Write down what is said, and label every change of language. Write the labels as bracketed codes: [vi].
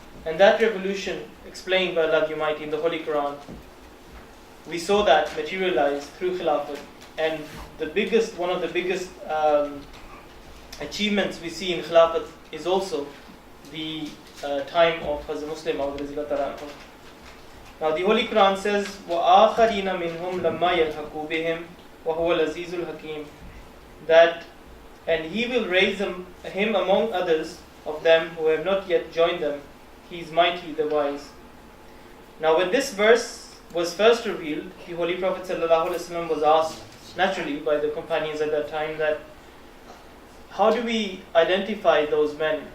[en] And that revolution, explained by Allah the Almighty in the Holy Quran, we saw that materialize through Khilafat. And one of the biggest achievements we see in Khilafat is also the time of Hazrat MuslehMaud Razillah Ta'ala anhu. [ar] Now the Holy Quran says, وَآخَرِينَ مِنْهُمْ لَمَّا يَلْحَقُوا بِهِمْ وَهُوَ الْعَزِيزُ الْحَكِيمُ. [en] That, and he will raise him among others of them who have not yet joined them. He is mighty, the wise. Now when this verse was first revealed, the Holy Prophet ﷺ was asked, naturally by the companions at that time, that how do we identify those men?